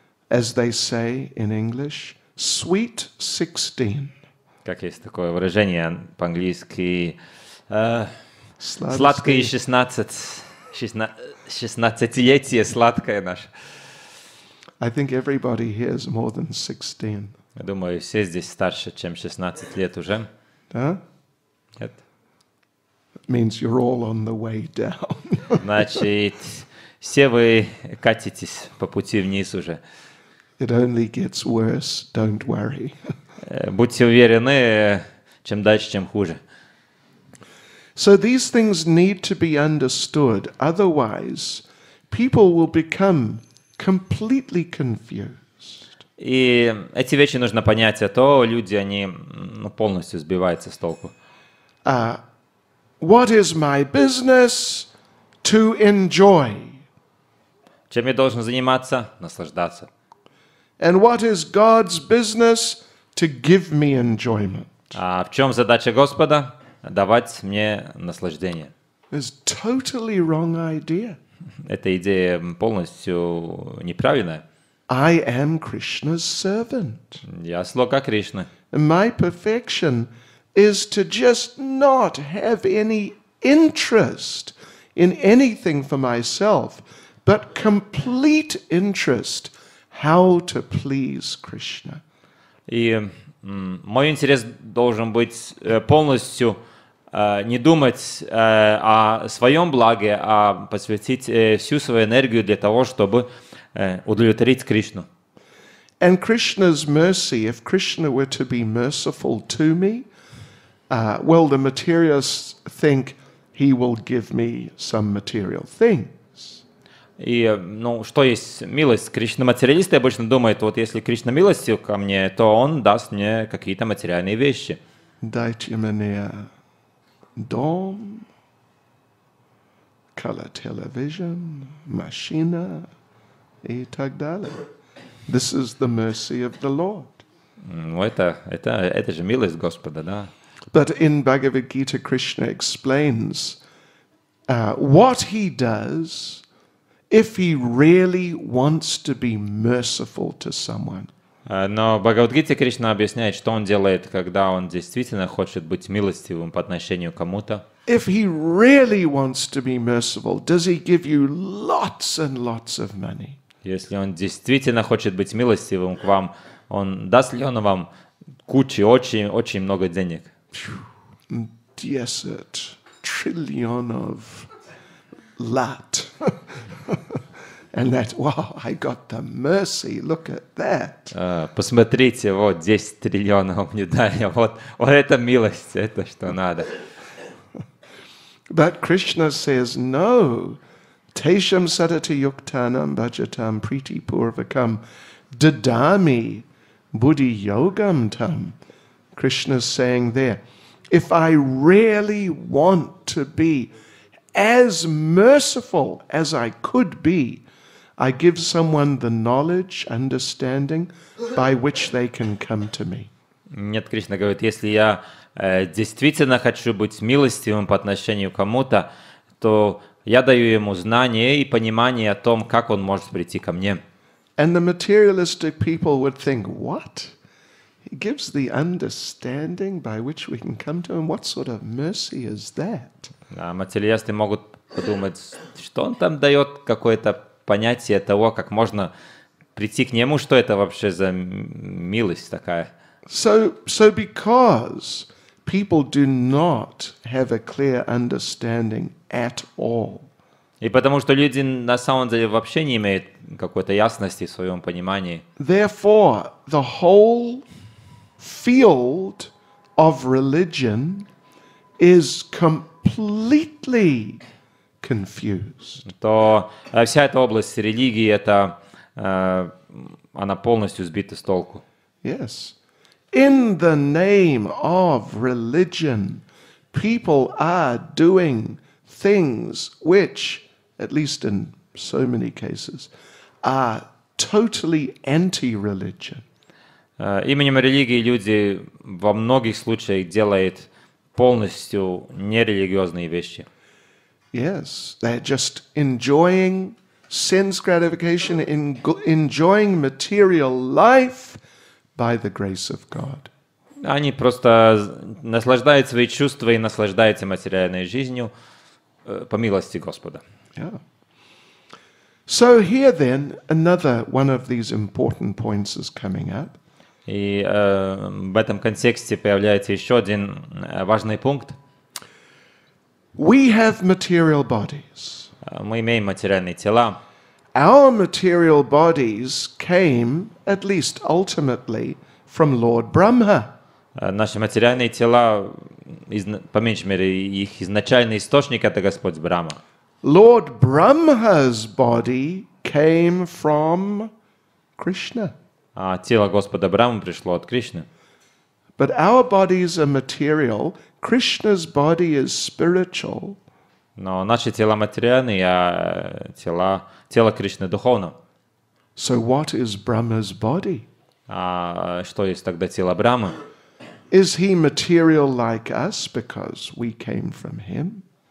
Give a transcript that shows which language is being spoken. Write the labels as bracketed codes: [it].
[en] As they say in English, sweet 16. [ru] Как есть такое выражение по-английски, сладкое 16-летие сладкое наше. [en] I think everybody here is more than 16. [ru] Я думаю, все здесь старше, чем 16 лет уже. Huh? Нет? [en] It means you're all on the way down. [ru] Значит, все вы катитесь по пути вниз уже. [en] It only gets worse, don't worry. [ru] Будьте уверены, чем дальше, тем хуже. [en] So these things need to be understood. Otherwise, people will become completely confused. [ru] И эти вещи нужно понять, а то люди, они полностью сбиваются с толку. [en] What is my business? To enjoy. [ru] Чем я должен заниматься? Наслаждаться. [en] And what is God's business? To give me enjoyment. [ru] А в чем задача Господа? Давать мне наслаждение. [en] It's totally wrong idea. [ru] Эта идея полностью неправильная. [en] I am Krishna's servant. [ru] Я слуга Кришны. [en] And my perfection is to just not have any interest in anything for myself, but complete interest how to please Krishna. [ru] И мой интерес должен быть полностью не думать о своем благе, а посвятить всю свою энергию для того, чтобы удовлетворить Кришну. [en] And Krishna's mercy, if Krishna were to be merciful to me, well, the materialists think he will give me some material things. [ru] И, ну, что есть милость? Кришна-материалисты обычно думают, вот если Кришна милостив ко мне, то он даст мне какие-то материальные вещи. Дайте мне дом, [en] color television, [ru] машина и так далее. [en] This is the mercy of the Lord. [ru] Ну, это же милость Господа, да? [en] But in Bhagavad Gita, Krishna explains what he does if he really wants to be merciful to someone. [ru] Но в Бхагавад-гите Кришна объясняет, что он делает, когда он действительно хочет быть милостивым по отношению к кому-то. [en] If he really wants to be merciful, does he give you lots and lots of money? [ru] Если он действительно хочет быть милостивым к вам, даст ли он вам очень много денег? 10 триллионов лат. [en] And that, wow, I got the mercy, look at that. [ru] Посмотрите, вот 10 триллионов мне дали, вот это милость, это что надо. [en] But Krishna says, no, [sa] tesham satati yuktanam bhajatam priti purvakam dadami buddhi yogam tam. [en] Krishna's saying there, if I really want to be as merciful as I could be, I give someone the knowledge, understanding by which they can come to me. [ru] Нет, Кришна говорит, если я действительно хочу быть милостивым по отношению к кому-то, то я даю ему знание и понимание о том, как он может прийти ко мне. [en] And the materialistic people would think, what? He gives the understanding by which we can come to him. What sort of mercy is that? [ru] А материалисты могут подумать, что он там дает какое-то понятие того, как можно прийти к нему, что это вообще за милость такая. [en] So because people do not have a clear understanding at all, [ru] И потому что люди на самом деле вообще не имеют какой-то ясности в своем понимании. [en] therefore the whole field of religion is completely confused. [ru] То вся эта область религии, она полностью сбита с толку. [en] Yes. In the name of religion, people are doing things which, at least in so many cases, are totally anti-religion. [ru] Именем религии люди во многих случаях делают полностью нерелигиозные вещи. [en] Yes, they're just enjoying sense gratification, enjoying material life by the grace of God. [ru] Они просто наслаждают свои чувства и наслаждаются материальной жизнью по милости Господа. [en] Yeah. So here then, another one of these important points is coming up. [ru] И в этом контексте появляется еще один важный пункт. [en] We have material bodies. [ru] Мы имеем материальные тела. [en] Our material bodies came, at least ultimately, from Lord Brahma. [ru] Наши материальные тела, по меньшей мере, их изначальный источник — это Господь Брахма. [en] Lord Brahma's body came from Krishna. [ru] А тело Господа Брахмы пришло от Кришны. [en] But our bodies are material. Krishna's body is spiritual. [ru] Но наши тела материальные, а тело Кришны духовно. [en] So what is Brahma's body? [ru] А что есть тогда тело Брахмы? [en] Is he material like us because we came from him?